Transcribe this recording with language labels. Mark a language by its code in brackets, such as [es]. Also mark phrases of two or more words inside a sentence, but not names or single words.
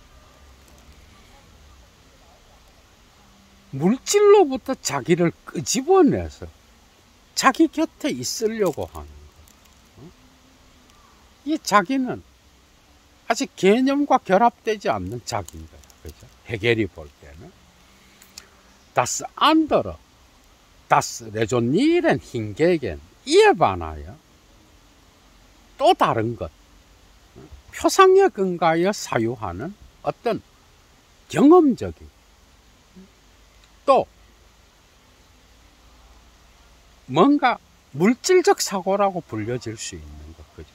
[ko] 물질로부터 자기를 끄집어내서 자기 곁에 있으려고 하는 거. 이 자기는 아직 개념과 결합되지 않는 자기인 거야. 그죠? 해겔이 볼 때는 [de] das andere, das Resonieren hingegen [ko] 이에 반하여 또 다른 것, 표상에 근거하여 사유하는 어떤 경험적인 또 뭔가 물질적 사고라고 불려질 수 있는 것, 그죠?